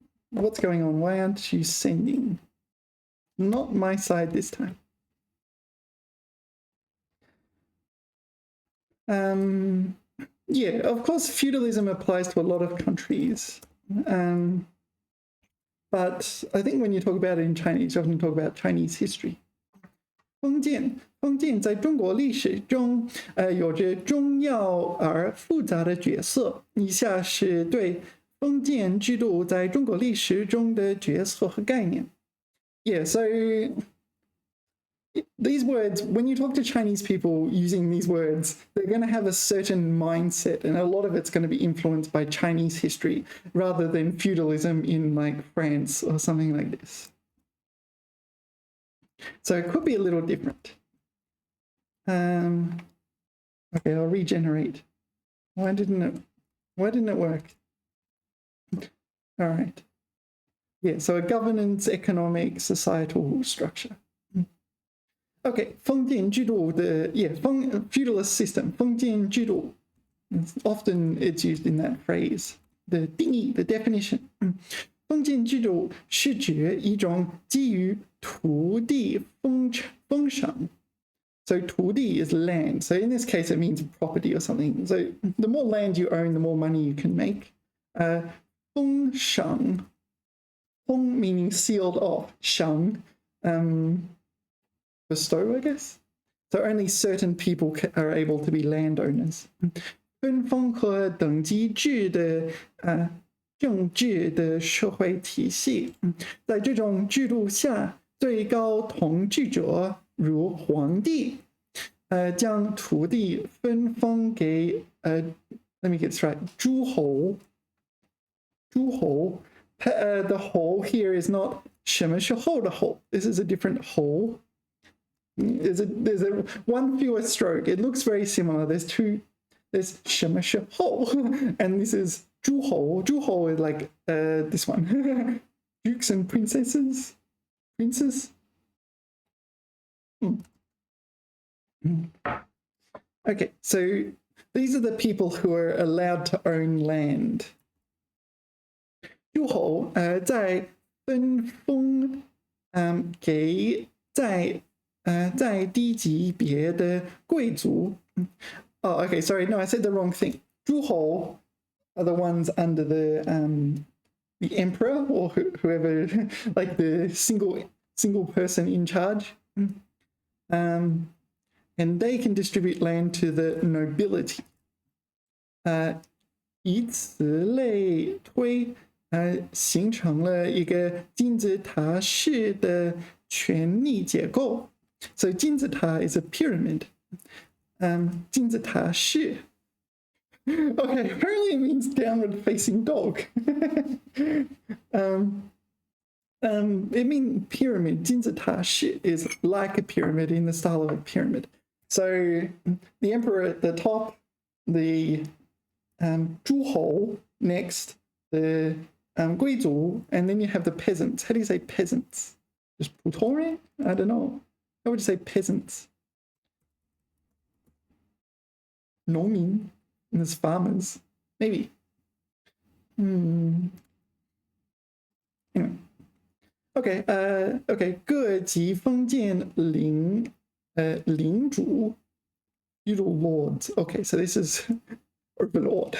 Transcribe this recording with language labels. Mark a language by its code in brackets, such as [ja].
[en] What's going on? Why aren't you sending? Not my side this time. Yeah, of course, feudalism applies to a lot of countries. But I think when you talk about it in Chinese, you often talk about Chinese history. [zh] 封建在中国历史中有着重要而复杂的角色。以下是对封建制度在中国历史中的角色和概念。 [en] Yeah, so these words, when you talk to Chinese people using these words, they're going to have a certain mindset, and a lot of it's going to be influenced by Chinese history rather than feudalism in like France or something like this. So it could be a little different. Okay, I'll regenerate. Why didn't it work? All right. Yeah, so a governance, economic, societal structure. Okay, 封建制度 feudalist system, 封建制度 often it's used in that phrase. The 定义, the definition. [zh] 封建制度是指一种基于土地封赏. [en] So 土地 is land. So in this case, it means property or something. So the more land you own, the more money you can make. 封赏, 封 meaning sealed off. 赏, bestow, I guess. So only certain people are able to be landowners. [zh] 分封和等级制的政治的社会体系，在这种制度下，最高统治者如皇帝，将土地分封给 [en] let me get this right， [zh] 诸侯。 [en] 诸侯 the whole here is not [zh] 什么是后的后 [en] this is a different whole. There's a one fewer stroke. It looks very similar. There's [zh] 什么是后 [en] and this is 诸侯. 诸侯 is like this one. Dukes and princesses. Princes. Okay, so these are the people who are allowed to own land. [zh] 诸侯在分封给在低级别的贵族。 [en] Oh, okay, sorry, no, I said the wrong thing. 诸侯 are the ones under the emperor or whoever, like the single person in charge. and they can distribute land to the nobility. [zh] 以此类推，形成了一个金字塔式的权力结构。 [en] So 金字塔 is a pyramid. [zh] 金字塔式。 [en] Okay, apparently it means downward facing dog. It means pyramid. 金字塔式 is like a pyramid in the style of a pyramid. So the emperor at the top, the 诸侯 next, the 贵族, and then you have the peasants. How do you say peasants? Just 普通人?I don't know. How would you say peasants? 农民, and there's farmers. Maybe. Anyway. Okay, okay. [zh] 各级封建领主 feudal lords. [en] Okay, so this is overlord.